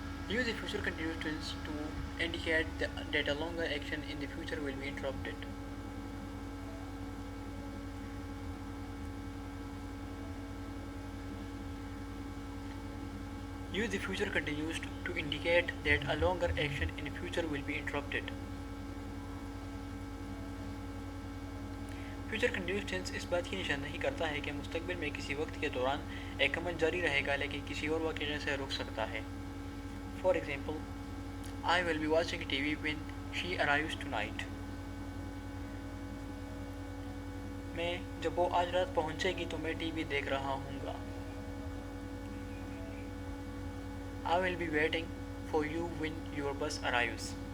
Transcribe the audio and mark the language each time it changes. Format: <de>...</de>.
<en>Use the future continuous tense to indicate that a longer action in the future will be interrupted. Use the future continuous to indicate that a longer action in the future will be interrupted.</en> <ur>Future continuous tennis اس بات کی نشاندہی کرتا ہے کہ مستقبل میں کسی وقت کے دوران ایک عمل جاری رہے گا لیکن کسی اور واقعے سے رک سکتا ہے.</ur> <en>For example I will be watching TV when she arrives tonight.</en> <ur>میں جب وہ آج رات پہنچے گی تو میں ٹی وی دیکھ رہا ہوں گا.</ur> <en>I will be waiting for you when your bus arrives.</en>